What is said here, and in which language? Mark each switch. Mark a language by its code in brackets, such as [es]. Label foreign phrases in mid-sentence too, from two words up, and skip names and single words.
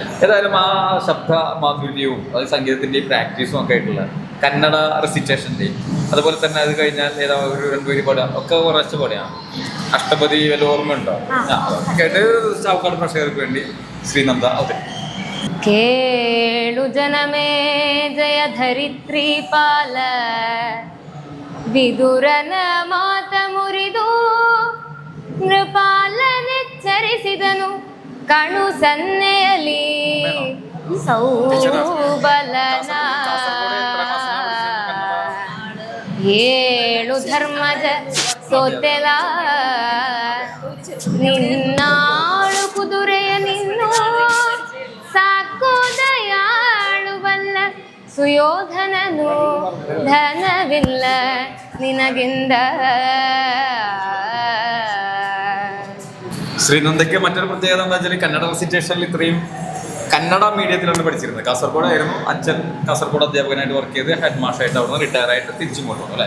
[ml] ഏതായാലും ആ ശബ്ദ മാധുര്യവും അത് സംഗീതത്തിൻ്റെയും പ്രാക്ടീസും ഒക്കെ ആയിട്ടുള്ള കന്നഡ റെസിറ്റേഷൻ്റെയും അതുപോലെ തന്നെ അത് കഴിഞ്ഞാൽ ഏതാ ഒരു 2 പേര് പാടുക ഒക്കെ കുറച്ച് പാടുകയാണ്. അഷ്ടപതി വല്ല ഓർമ്മയുണ്ടോ? കേട്ട് ചാവക്കാട് പ്രേക്ഷകർക്ക് വേണ്ടി ശ്രീനന്ദ അവതരിപ്പിക്കും. [kn] ಕೇಳು ಜನಮೇ ಜಯ ಧರಿತ್ರಿ ಪಾಲ വിദുരന ಮಾತ ಮುರಿದು ನೃಪಾಲನೆಚ್ಚರಿಸಿದನು ಕಣು ಸನ್ನೆಯಲಿ ಸೌಬಲನ ಏಳು ಧರ್ಮಜ ಸೋತೆಲ ನಿನ್ನಾಳು ಕುದುರೆಯ ನಿನ್ನು ಸಾಕು ದಯಾಳುವಲ್ಲ ಸುಯೋಧನನು ಧನವಿಲ್ಲ നിനകിന്ദ. [ml] ശ്രീനന്ദയ്ക്ക് മറ്റൊരു പ്രത്യേകത എന്താ വെച്ചാൽ കന്നഡ റെസിറ്റേഷനിൽ ഇത്രയും കന്നഡ മീഡിയത്തിലാണ് പഠിച്ചിരുന്നത്. കാസർഗോഡായിരുന്നു. അച്ഛൻ കാസർഗോഡ് അധ്യാപകനായിട്ട് വർക്ക് ചെയ്ത് ഹെഡ് മാഷായിട്ട് അവിടെ റിട്ടയർ ആയിട്ട് തിരിച്ചും കൊണ്ടുപോകും അല്ലേ?